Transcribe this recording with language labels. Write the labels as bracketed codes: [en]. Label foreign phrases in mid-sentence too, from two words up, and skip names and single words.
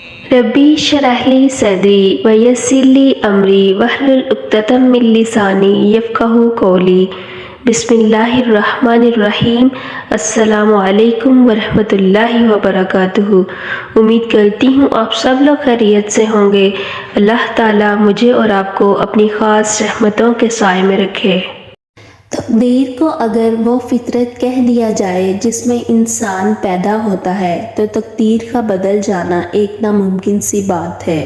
[ar] رب اشرح لي صدري ويسر لي أمري واحلل عقدة من لساني يفقهوا قولي. بسم الله الرحمن الرحيم۔ السلام عليكم ورحمة الله وبركاته. [ur] امید کرتی ہوں آپ سب لوگ خیریت سے ہوں گے. اللہ تعالیٰ مجھے اور آپ کو اپنی خاص رحمتوں کے سائے میں رکھے. تقدیر کو اگر وہ فطرت کہہ دیا جائے جس میں انسان پیدا ہوتا ہے تو تقدیر کا بدل جانا ایک ناممکن سی بات ہے.